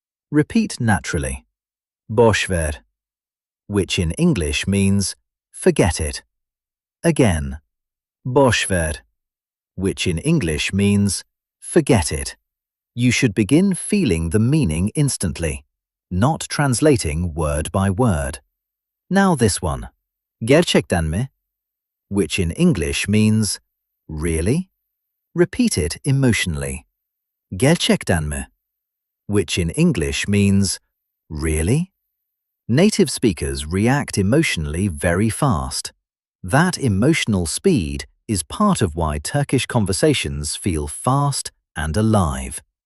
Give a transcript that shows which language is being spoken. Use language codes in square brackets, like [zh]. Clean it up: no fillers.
[en] Repeat naturally. [tr] Boş ver, [en] which in English means forget it. Again, [tr] boş ver, [en] which in English means forget it. You should begin feeling the meaning instantly, not translating word by word. Now this one, [tr] gerçekten mi? [en] Which in English means really? Repeat it emotionally. [tr] Gerçekten mi? [en] Which in English means really? Native speakers react emotionally very fast. That emotional speed is part of why Turkish conversations feel fast and alive.